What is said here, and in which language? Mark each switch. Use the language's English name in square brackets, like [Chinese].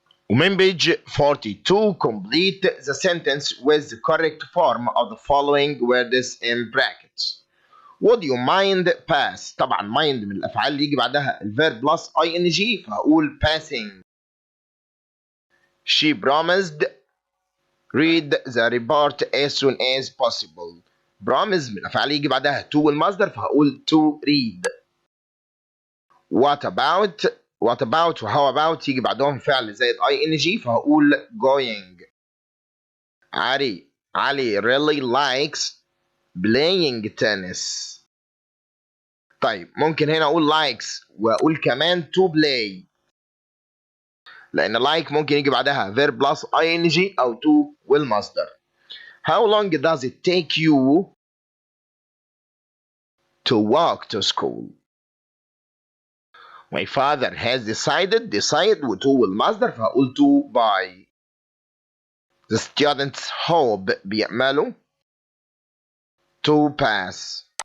[Arabic] ومن [English] page 42 complete the sentence with the correct form of the following words in brackets. Would you mind pass؟ [Arabic] طبعا mind من الأفعال اللي يجي بعدها الverb plus ing فهقول passing. [English] She promised read the report as soon as possible. [Arabic] promise من الأفعال اللي يجي بعدها to والمصدر فهقول to read. What about و how about يجي بعدهم فعل زائد ing فهقول going. [English] علي really likes playing tennis. [Arabic] طيب ممكن هنا اقول likes واقول كمان to play لان like ممكن يجي بعدها verb plus ing او to والمصدر. [English] How long does it take you to walk to school? My father has decided decide [Arabic] وto والمصدر فهقول [English] to buy. The students hope [Arabic] بيأملوا [English] to pass.